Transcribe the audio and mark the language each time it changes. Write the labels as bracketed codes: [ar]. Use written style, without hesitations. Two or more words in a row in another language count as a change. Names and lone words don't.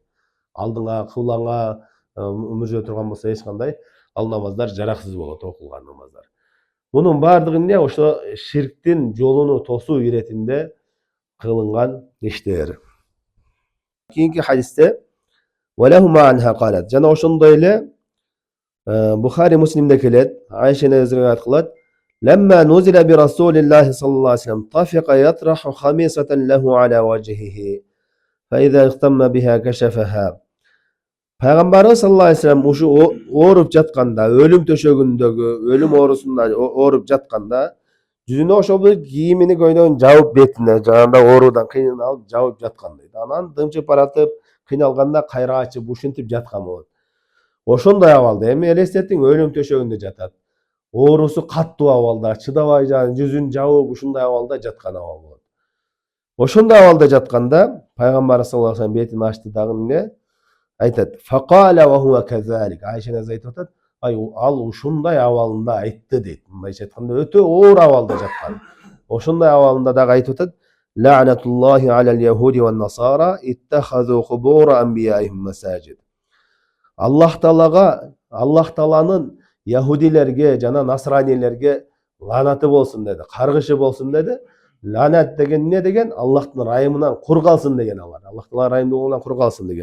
[ky] Алдыңа, кыблаңа мүржө турган болсо эч кандай ал намаздар жараксыз болот, окулган намаздар. Bunun бардыгы эмне? Ошо ширктин жолуну тосуу иретинде кылынган иштер. Кийинки хадисте [ar] وَلَهُمَا عَنْهَا قالت. [ky] Жана ошондой эле Бухари Муслимде келет. Айша энебиз риваят кылат. [ar] لما نزل برسول الله صلى الله عليه وسلم طفق يطرح خميصة له على وجهه فإذا اغتم بها كشفها. [ky] Пайгамбарыбыз [ar] صلى الله عليه وسلم [ky] ушу ооруп жатканда, өлүм төшөгүндөгү, өлүм оорусунда ооруп жатканда, жүзүнө ошо бир кийимини көйнөгүн жабып бетине, жанагындай оорудан кыйналып жабып жаткан дейт. Анан дымчып баратып, кыйналганда кайра ачып ушинтип жаткан болот. Ошондой абалда эми элестетиң, өлүм төшөгүндө жатат. Оорусу каттуу абалда, чыдабай жүзүн жабып ушундай абалда жаткан абал болот. Ошондой абалда жатканда Пайгамбар [ar] صلى الله عليه وسلم [ky] бетин ачты дагы эмне айтат? [ar] فقال وهو كذلك. [ky] Айша энебиз айтып атат, ал ушундай абалында айтты дейт. Мындайча айтканда өтө оор абалда жаткан. Ошондой абалында дагы айтып атат. [ar] لعنة الله على اليهود والنصارى اتخذوا قبور أنبيائهم مساجد. [ky] Аллах Тааланын яхудилерге жана насранилерге ланаты болсун деди, каргышы болсун деди. Ланат деген эмне деген? Аллахтын райымынан кур калсын деген алар. Аллахтын райымынан кур калсын деген.